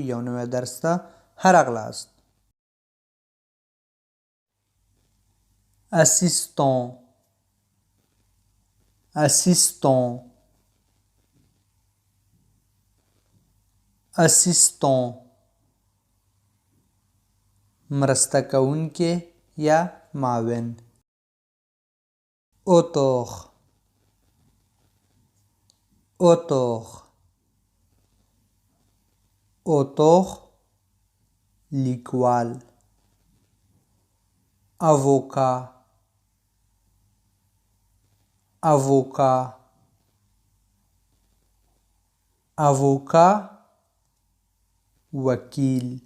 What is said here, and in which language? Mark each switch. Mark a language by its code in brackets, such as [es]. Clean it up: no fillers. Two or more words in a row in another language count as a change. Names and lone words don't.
[ps] یو نوی درس ته ښه راغلاست. [fr] assistant assistant assistant [ps] مرسته کوونکی یا معاون. [fr] auteur auteur auteur لیکوال. avocat avocat avocat وکیل.